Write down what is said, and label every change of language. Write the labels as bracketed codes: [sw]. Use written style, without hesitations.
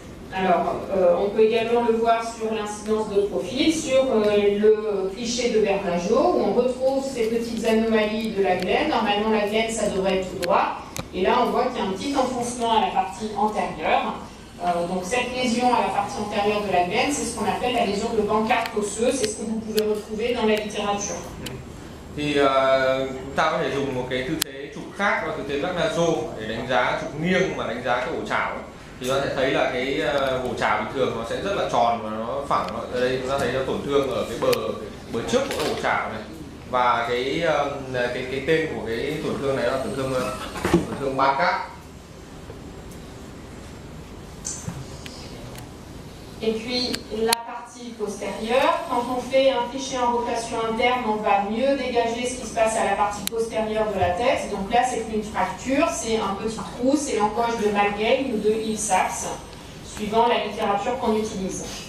[fr] Alors, on peut également le voir sur l'incidence de profil, sur le cliché de Bernageau, où on retrouve ces petites anomalies de la glène. Normalement, la glène, ça devrait être tout droit. Et là, on voit qu'il y a un petit enfoncement à la partie antérieure. Donc, cette lésion à la partie antérieure de la glène, c'est ce qu'on appelle la lésion de Bankart osseux. C'est ce que vous pouvez retrouver dans la littérature. [vi] Thì chúng ta có thể dùng một cái tư thế chụp khác, là tư thế Bernageau, để đánh giá chụp nghiêng mà đánh giá cái ổ chảo. Thì chúng ta sẽ thấy là cái ổ chảo bình thường nó sẽ rất là tròn và nó phẳng. Ở đây chúng ta thấy nó tổn thương ở cái bờ trước của ổ chảo này, và cái tên của cái tổn thương này là tổn thương Bankart. [fr] Et puis la partie postérieure, quand on fait un cliché en rotation interne, on va mieux dégager ce qui se passe à la partie postérieure de la tête. Donc là, c'est plus une fracture, c'est un petit trou, c'est l'encoche de Malgame ou de Hill-Sachs, suivant la littérature qu'on utilise.